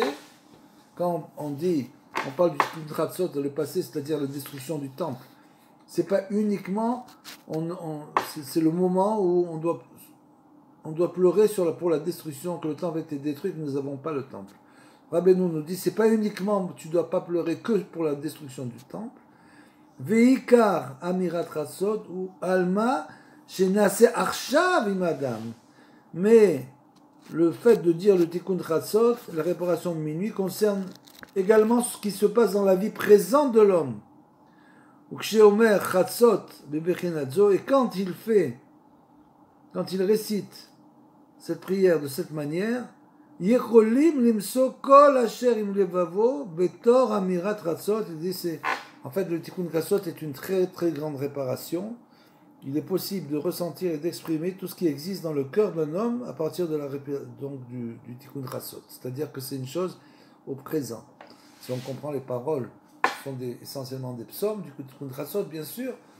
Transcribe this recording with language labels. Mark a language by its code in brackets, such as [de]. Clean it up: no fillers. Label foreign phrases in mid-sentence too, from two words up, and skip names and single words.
[fr] Quand on parle du [he] תיקון חצות, [fr] le passé, c'est-à-dire la destruction du temple. C'est pas uniquement, c'est le moment où on doit pleurer pour la destruction, que le temple a été détruit, que nous n'avons pas le temple. Rabbeinu nous dit, c'est pas uniquement, tu dois pas pleurer que pour la destruction du temple. [he] ועיקר אמירת חצות הוא על מה שנעשה עכשיו עם האדם. [fr] Mais le fait de dire le [he] תיקון חצות, [fr] la réparation de minuit, concerne également ce qui se passe dans la vie présente de l'homme. [he] וכשאומר חצות בבחינה זו, [fr] et quand il récite cette prière de cette manière, [he] יכולים למצוא כל אשר עם לבבו בתוך אמירת חצות. [fr] Il dit en fait le [he] תיקון חצות [fr] est une très très grande réparation. Il est possible de ressentir et d'exprimer tout ce qui existe dans le cœur d'un homme à partir de du [he] תיקון חצות. [fr] C'est-à-dire que c'est une chose au présent. Si on comprend les paroles, ce sont essentiellement des psaumes du [he] תיקון חצות, [fr] bien sûr.